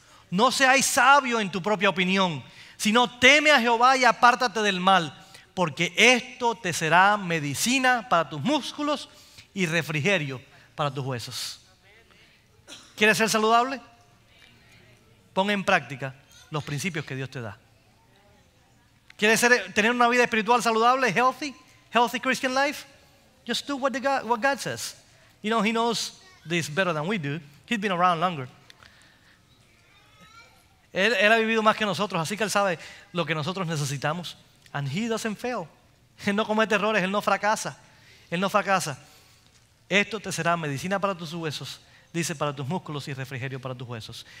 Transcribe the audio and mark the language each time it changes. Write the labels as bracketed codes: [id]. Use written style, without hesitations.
[es] No seáis sabio en tu propia opinión, sino teme a Jehová y apártate del mal, porque esto te será medicina para tus músculos y refrigerio para tus huesos. ¿Quieres ser saludable? Pon en práctica los principios que Dios te da. ¿Quieres tener una vida espiritual saludable, [en] healthy Christian life? Just do what God says. You know, He knows this better than we do. He's been around longer. [es] Él ha vivido más que nosotros, así que Él sabe lo que nosotros necesitamos. [en] And He doesn't fail. [es] Él no comete errores, Él no fracasa. Él no fracasa. Esto te será medicina para tus huesos, dice, para tus músculos y refrigerio para tus huesos.